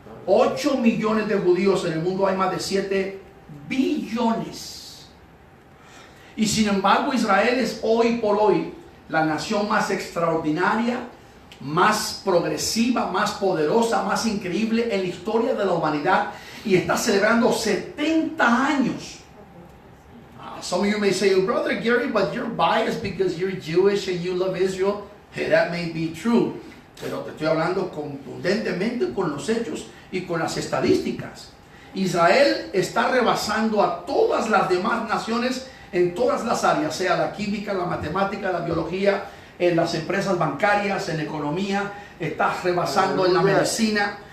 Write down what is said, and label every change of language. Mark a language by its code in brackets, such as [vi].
[es] 8 millones de judíos en el mundo, hay más de 7 billones. Y sin embargo, Israel es hoy por hoy la nación más extraordinaria, más progresiva, más poderosa, más increíble en la historia de la humanidad, y está celebrando 70 años. [en] Some of you may say, Brother Gary, but you're biased because you're Jewish and you love Israel. Hey, that may be true. [es] Pero te estoy hablando contundentemente con los hechos y con las estadísticas. Israel está rebasando a todas las demás naciones en todas las áreas, sea la química, la matemática, la biología, en las empresas bancarias, en economía, está rebasando en la medicina.